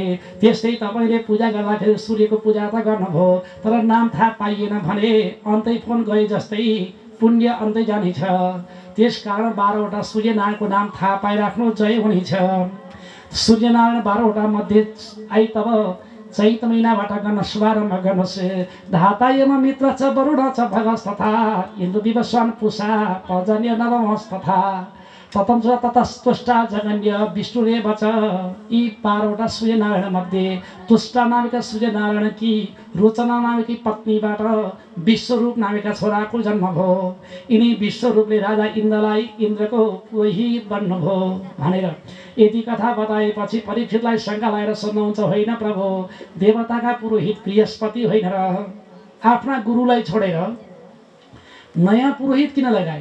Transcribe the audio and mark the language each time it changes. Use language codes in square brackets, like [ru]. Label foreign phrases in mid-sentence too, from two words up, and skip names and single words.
[ne] त्यस्तै तपाईँले पूजा गर्दाखेरि सूर्यको पूजा त गर्नुभयो, तर नाम थाहा पाइएन भने अन्तै फोन गए जस्तै पुण्य अन्तै जानेछ। त्यसकारण 12वटा सूर्यनारायणको नाम थाहा पाइराख्नु जय हुनेछ। सूर्यनारायण 12वटा मध्ये तब चैत महिनाबाट गर्न शुभारम्भ गर्नुहोस्। [sa] धातायम मित्र च वरुण च भगस तथा इन्द्र विवस्वान पुषा पर्जन्य नवमस तथा ततंस ततस्तुष्टा जगन्य विष्णुरेव च। [ne] यी 12वटा सूर्यनारायण मध्ये तुष्टा नामका सूर्यनारायण कि रोचना नामकी पत्नीबाट विश्वरूप नामका छोराको जन्म भयो। यिनी विश्वरूपले राजा इन्द्रलाई इन्द्रको पुरोहित बन्नुभयो भनेर यति कथा बताएपछि परीक्षितलाई शङ्का लगाएर सोध्नुहुन्छ, होइन प्रभु, देवताका पुरोहित बृहस्पति होइन र आफ्ना गुरुलाई छोडेर नयाँ पुरोहित किन लगाए?